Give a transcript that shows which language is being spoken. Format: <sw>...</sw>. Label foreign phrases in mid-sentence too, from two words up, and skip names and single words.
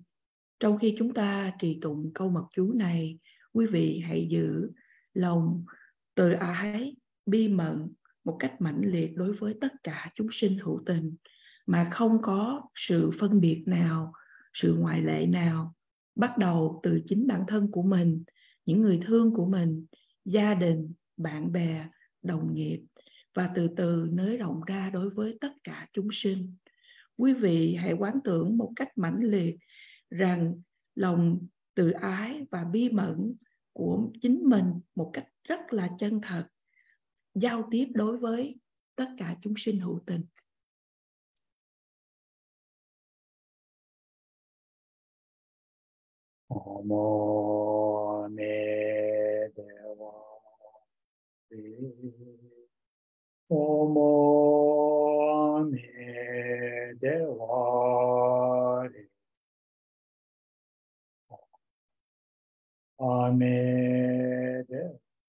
<vi>Trong khi chúng ta trì tụng câu mật chú này, quý vị hãy giữ lòng từ ái bi mẫn một cách mãnh liệt đối với tất cả chúng sinh hữu tình, mà không có sự phân biệt nào, sự ngoại lệ nào, bắt đầu từ chính bản thân của mình, những người thương của mình, gia đình, bạn bè, đồng nghiệp, và từ từ nới rộng ra đối với tất cả chúng sinh. Quý vị hãy quán tưởng một cách mãnh liệt rằng lòng từ ái và bi mẫn của chính mình một cách rất là chân thật giao tiếp đối với tất cả chúng sinh hữu tình. Namo me dewa Namo me dewa Ame dewa</vi>